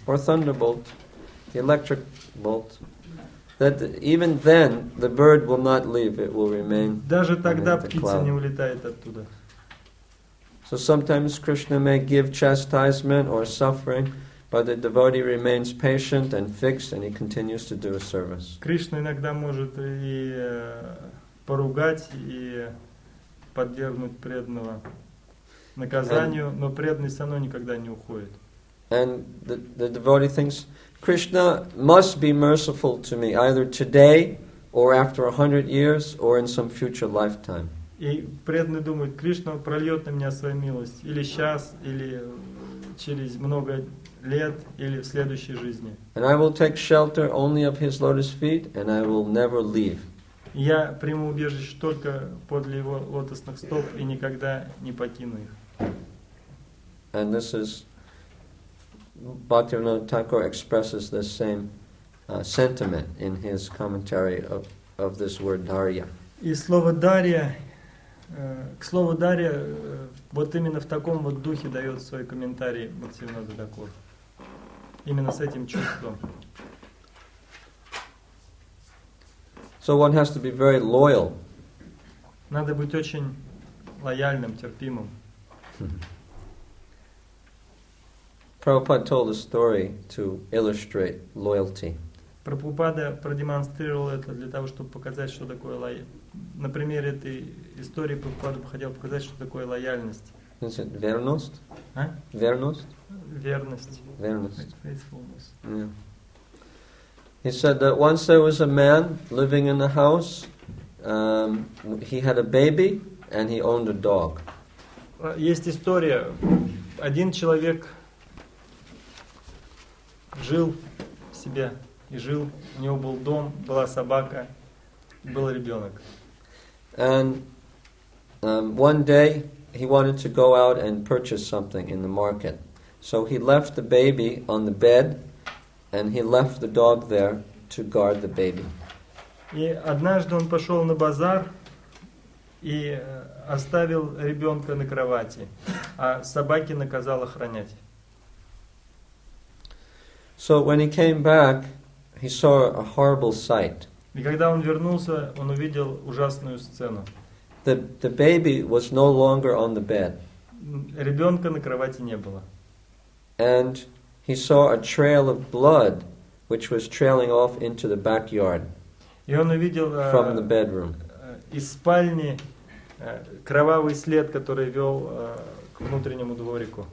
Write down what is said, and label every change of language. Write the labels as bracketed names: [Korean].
[English] or thunderbolt, the electric bolt, that even then the bird will not leave, it will remain. [Russian] Даже тогда [English] the [Russian] птица [English] cloud. [Russian] не улетает оттуда. [English] So sometimes Krishna may give chastisement or suffering, but the devotee remains patient and fixed, and he continues to do his service. [Russian] Кришна иногда может и поругать, и подвергнуть преданного наказанию, но преданный все равно никогда не уходит. [English] And the devotee thinks, Krishna must be merciful to me, either today, or after 100 years, or in some future lifetime. [Russian] И преданный думает, Кришна прольет на меня свою милость или сейчас, или через много лет, или в следующей жизни. [English] And I will take shelter only of his lotus feet, and I will never leave. [Russian] Я приму убежище только подле его лотосных стоп и никогда не покину их. [English] And this is, Bhaktivinoda Thakur expresses this same sentiment in his commentary of this word Darya. [Russian] И слово «дарья», к слову «дарья» вот именно в таком вот духе дает свой комментарий Бхактивинода Тхакур. Именно с этим чувством. [English] So one has to be very loyal. [Russian] Надо быть очень лояльным, терпимым. [English] Prabhupada told a story to illustrate loyalty. [Russian] Прабхупада продемонстрировал это для того, чтобы показать, что такое лояльность. На примере этой истории Прабхупада хотел показать, что такое лояльность. [English] Is it vernost? [Russian] А? Vernost? Верность. Vernost. [English] Faithfulness. Yeah. He said that once there was a man living in a house. He had a baby and he owned a dog. [Russian] Есть история. Один человек жил себе и жил. У него был дом, была собака, был ребенок. [English] And one day he wanted to go out and purchase something in the market. So he left the baby on the bed and he left the dog there to guard the baby. [Russian] И однажды он пошел на базар и оставил ребенка на кровати, а собаке наказал охранять. [English] So when he came back, he saw a horrible sight. [Russian] И когда он вернулся, он увидел ужасную сцену. [English] The baby was no longer on the bed. [Russian] Ребенка на кровати не было. [English] And he saw a trail of blood which was trailing off into the backyard [Russian] И он увидел [English] from the bedroom. [Russian] из спальни кровавый след, который вел к внутреннему дворику.